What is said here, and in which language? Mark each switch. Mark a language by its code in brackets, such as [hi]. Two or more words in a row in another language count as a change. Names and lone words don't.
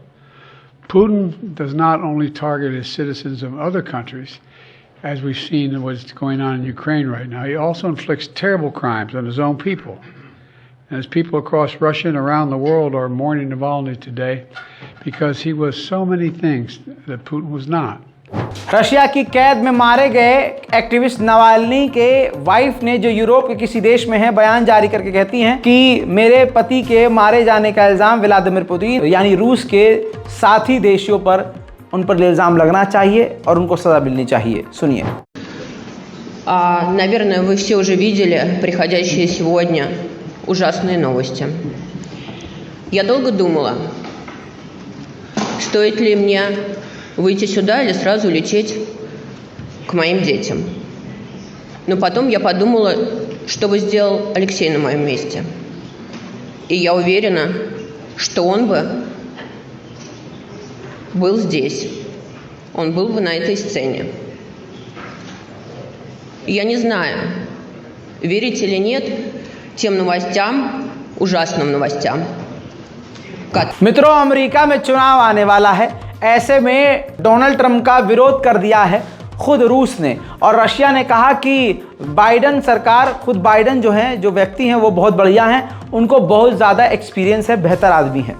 [en] Putin does not only target his citizens of other countries, as we've seen what's going on in Ukraine right now, he also inflicts terrible crimes on his own people. And as people across Russia and around the world are mourning Navalny today because he was so many things that Putin was not. [hi] रशिया की कैद में मारे गए एक्टिविस्ट नावाल्नी के वाइफ ने, जो यूरोप के किसी देश में है, बयान जारी करके कहती हैं कि मेरे पति के मारे जाने का इल्ज़ाम व्लादिमीर पुतिन यानी रूस के साथी देशों पर, उन पर इल्ज़ाम लगना चाहिए और उनको सज़ा मिलनी चाहिए। सुनिए। [ru] Наверное, вы все уже видели приходящие сегодня ужасные новости. Я долго думала, стоит ли мне выйти сюда или сразу лететь к моим детям. Но потом я подумала, что бы сделал Алексей на моем месте. И я уверена, что он бы был здесь. Он был бы на этой сцене. Я не знаю, верить или нет тем новостям, ужасным новостям. [hi] मित्रों, अमेरिका में चुनाव आने वाला है। ऐसे में डोनाल्ड ट्रंप का विरोध कर दिया है खुद रूस ने, और रशिया ने कहा कि बाइडन सरकार, खुद बाइडन जो हैं, जो व्यक्ति हैं वो बहुत बढ़िया हैं, उनको बहुत ज़्यादा एक्सपीरियंस है, बेहतर आदमी है।